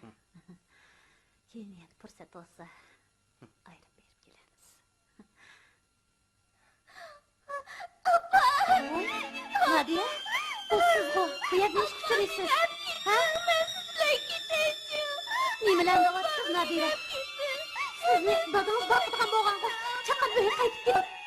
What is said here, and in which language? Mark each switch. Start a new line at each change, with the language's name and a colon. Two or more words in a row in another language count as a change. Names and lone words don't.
Uzbek: Keyin yana fursat olsa ayırıp berip kelamiz. Nadia, bu siz bu. Bu yerda ish tushirasiz. Ha? Nimalarni qilyapsiz, Nadia? Sizni dadangiz boqadigan bo'lgan-ku. Chaqib uyga qaytib keting.